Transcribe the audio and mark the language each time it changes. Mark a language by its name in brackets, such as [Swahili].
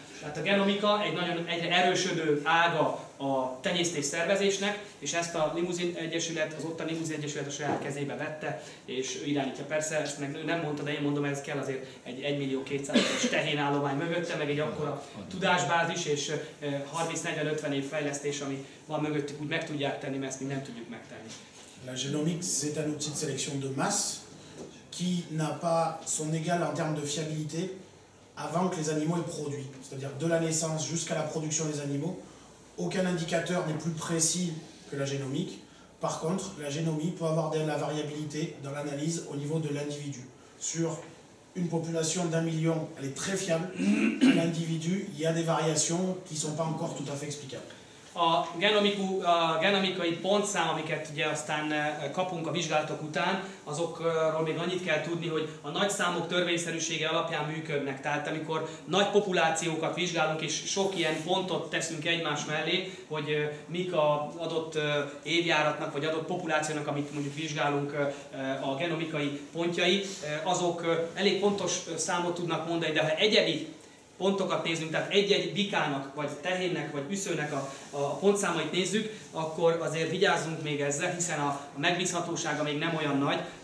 [Hungarian] Tehát a genomika egy nagyon egyre erősödő ága a tenyésztés szervezésnek, és ezt a Limuzin Egyesület, az ottani Limuzin Egyesület a saját kezébe vette, és irányítja. Persze, ezt meg nem mondta, de én mondom, ez kell azért egy 1.200.000-es tehénállomány mögötte, meg egy akkora tudásbázis, és 30-40-50 év fejlesztés, ami van mögöttük, úgy meg tudják tenni, mert ezt mi nem tudjuk megtenni. [French] La génomique, c'est un outil de sélection de masse qui n'a pas son égal en termes de fiabilité avant que les animaux aient produit. C'est-à-dire de la naissance jusqu'à la production des animaux, aucun indicateur n'est plus précis que la génomique. Par contre, la génomie peut avoir de la variabilité dans l'analyse au niveau de l'individu. Sur une population d'1 million, elle est très fiable. À l'individu, il y a des variations qui ne sont pas encore tout à fait explicables. [Hungarian] A genomikai pontszám, amiket ugye aztán kapunk a vizsgálatok után, azokról még annyit kell tudni, hogy a nagy számok törvényszerűsége alapján működnek. Tehát amikor nagy populációkat vizsgálunk és sok ilyen pontot teszünk egymás mellé, hogy mik az adott évjáratnak vagy adott populációnak, amit mondjuk vizsgálunk a genomikai pontjai, azok elég pontos számot tudnak mondani, de ha egyedi pontokat nézünk, tehát egy-egy bikának, vagy tehénnek, vagy üszőnek a pontszámait nézzük, akkor azért vigyázzunk még ezzel, hiszen a megbízhatósága még nem olyan nagy,